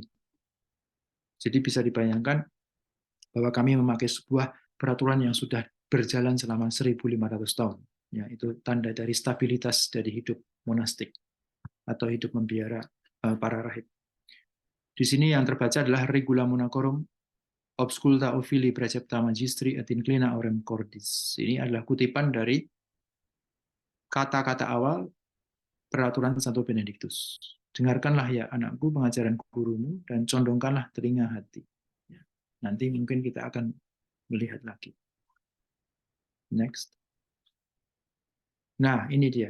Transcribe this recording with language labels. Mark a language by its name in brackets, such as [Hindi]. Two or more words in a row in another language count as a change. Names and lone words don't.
[Indonesian] Jadi bisa dibayangkan bahwa kami memakai sebuah peraturan yang sudah berjalan selama 1.500 tahun. Ya, itu tanda dari stabilitas dari hidup monastik atau hidup membiara para rahib. Di sini yang terbaca adalah [Latin] Regula Monacorum Obsculta Ofili Precepta Magistri et Inclina Aurem Cordis. [Indonesian] Ini adalah kutipan dari kata-kata awal peraturan Santo Benedictus. Dengarkanlah ya anakku pengajaran gurumu dan condongkanlah telinga hati. Nanti mungkin kita akan melihat lagi. Next. Nah, ini dia.